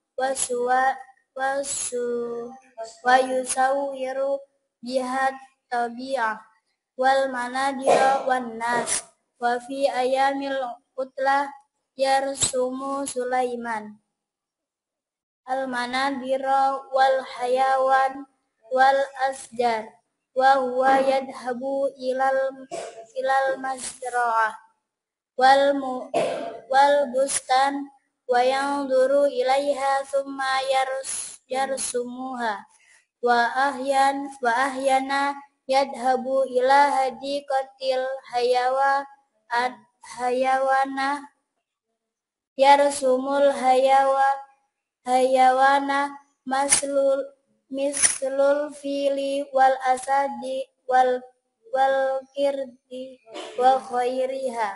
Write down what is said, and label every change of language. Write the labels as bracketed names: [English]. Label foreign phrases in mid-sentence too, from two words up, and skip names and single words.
[Arabic] ويصور بها الطبيعة والمناظر والناس وفي أيام العطلة يرسم سليمان المناظر والحيوان والأشجار وهو يذهب إلى المزرعة والبستان وينظر إليها ثم يرسمها وأحيانا يذهب إلى حديقة الحيوان يرسم الحيوان مثل الفيل والأسد والقرد وخيرها.